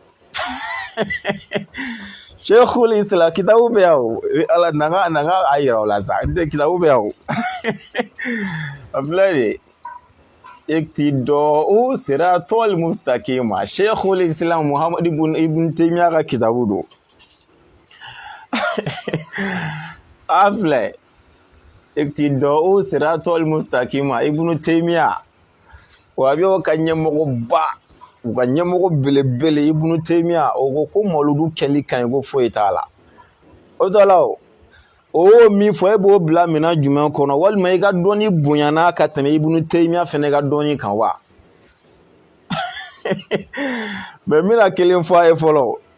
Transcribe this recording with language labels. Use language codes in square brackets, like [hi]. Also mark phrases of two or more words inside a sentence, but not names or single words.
[bm] Sheikhul Islam kitabu bɛ yan o Ala nanga a yira o la sa kitabu bɛ yan o a filɛ de iqtida'u siratal mustaqim Sheikhul Islam Muhammad ibn Taymiya ka kitabu do a filɛ iqtida'u siratal mustaqim Ibn Taymiya wa bɛ o ka ɲɛmɔgɔ ba u ka ɲɛmɔgɔ belebele Ibn Taymiya o ko mawuludu kɛli ka ɲi ko foyi t'a la o tɔ la o y'o min fɔ e b'o bila minɛn jumɛn kɔnɔ walima i ka dɔnni bonyana ka tɛmɛ Ibn Taymiya fɛnɛ ka dɔnni kan wa mais mina kelen fɔ a ye fɔlɔ